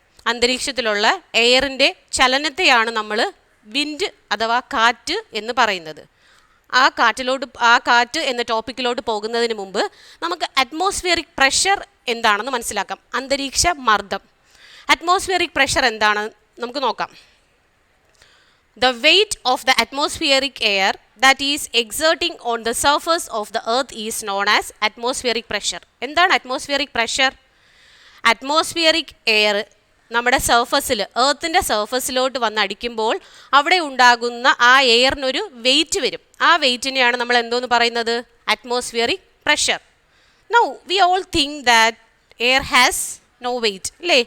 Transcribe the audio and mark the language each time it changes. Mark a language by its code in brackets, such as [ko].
[ml] അന്തരീക്ഷത്തിലുള്ള എയറിൻ്റെ ചലനത്തെയാണ് നമ്മൾ വിൻഡ് അഥവാ കാറ്റ് എന്ന് പറയുന്നത്. ആ കാറ്റ് എന്ന ടോപ്പിക്കിലോട്ട് പോകുന്നതിന് മുമ്പ് നമുക്ക് അറ്റ്മോസ്ഫിയറിക് പ്രഷർ എന്താണെന്ന് മനസ്സിലാക്കാം. അന്തരീക്ഷ മർദ്ദം. അറ്റ്മോസ്ഫിയറിക് പ്രഷർ എന്താണ് നമുക്ക് നോക്കാം. [en] The weight of the atmospheric air that is exerting on the surface of the earth is known as atmospheric pressure. [ml] എന്താണ് atmospheric pressure? Atmospheric air നമ്മുടെ സർഫസിൽ എർത്തിൻ്റെ സർഫസിലോട്ട് വന്നടിക്കുമ്പോൾ അവിടെ ഉണ്ടാകുന്ന ആ എയറിനൊരു വെയിറ്റ് വരും. ആ വെയിറ്റിനെയാണ് നമ്മൾ എന്തോന്ന് പറയുന്നത്? Atmospheric pressure. [en] now we all think that air has no weight [ml] അല്ലേ?